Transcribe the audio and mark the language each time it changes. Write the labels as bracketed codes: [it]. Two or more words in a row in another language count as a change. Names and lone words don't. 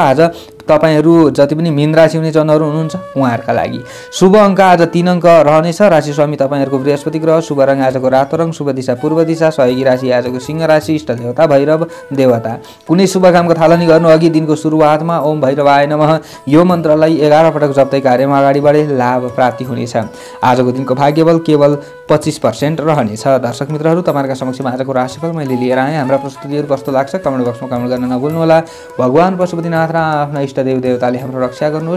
[ne] आज तपाईहरू जति पनि मीन राशि हुने जनहरू हुनुहुन्छ उहाँहरूका लागि शुभ अङ्क आज 3 अङ्क रहनेछ। राशि स्वामी तपाईहरूको बृहस्पति ग्रह। शुभ रङ आजको रातो रङ। शुभ दिशा पूर्व दिशा। सहयोगी राशि आजको सिंह राशि। इष्ट देवता भैरव देवता। कुनै शुभ कामको थालनी गर्नु अघि दिनको सुरुवातमा [sa] ओम भैरवाय नमः [ne] यो मन्त्रलाई 11 पटक जप्दै कार्यमा अगाडि बढे लाभ प्राप्ति हुनेछ। आजको दिनको भाग्यबल केवल 25% रहनेछ। दर्शक मित्रहरू तपाईहरुका समक्ष आजको राशिफल मैले लिएर आएँ। हाम्रा प्रस्तुतिहरू कस्तो लाग्छ [en] comment box [ne] कमेन्ट गर्न नभुल्नुहोला। भगवान पशुपतिनाथ र आफ्ना इष्ट देव देवताले हाम्रो रक्षा गर्नुहोस्।